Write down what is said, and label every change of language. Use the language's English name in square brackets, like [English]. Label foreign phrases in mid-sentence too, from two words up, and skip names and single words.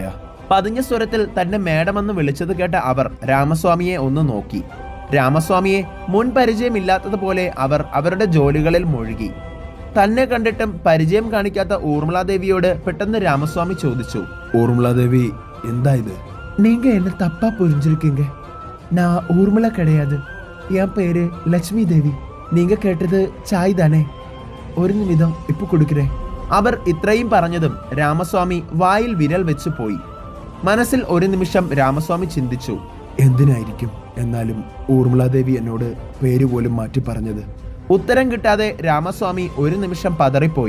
[Malayalam] പതിഞ്ഞ സ്വരത്തിൽ തന്നെ മേഡമെന്ന് വിളിച്ചത് കേട്ട അവർ രാമസ്വാമിയെ ഒന്ന് നോക്കി. രാമസ്വാമിയെ മുൻ പരിചയമില്ലാത്തതുപോലെ അവർ അവരുടെ ജോലികളിൽ മുഴുകി. തന്നെ കണ്ടിട്ടും പരിചയം കാണിക്കാത്ത ഊർമിളാദേവിയോട് പെട്ടെന്ന് രാമസ്വാമി ചോദിച്ചു, ഊർമിളാദേവി, എന്താ ഇത്? [Tamil] நீங்க என்ன தப்பா புரிஞ்சிருக்கீங்க. நான் ஊர்மிளா கிடையாது. என் பேரு லட்சுமி தேவி. நீங்க கேட்டது ചായ് தானே? [Malayalam] ഒരു നിമിഷം ഇപ്പൊ കൊടുക്കരേ. അവർ ഇത്രയും പറഞ്ഞതും രാമസ്വാമി വായിൽ വിരൽ വെച്ച് പോയി. മനസ്സിൽ ഒരു നിമിഷം രാമസ്വാമി ചിന്തിച്ചു, എന്തിനായിരിക്കും എന്നാലും ഊർമിളാദേവി എന്നോട് പേര് പോലും മാറ്റി പറഞ്ഞത്? ഉത്തരം കിട്ടാതെ രാമസ്വാമി ഒരു നിമിഷം പതറിപ്പോയി.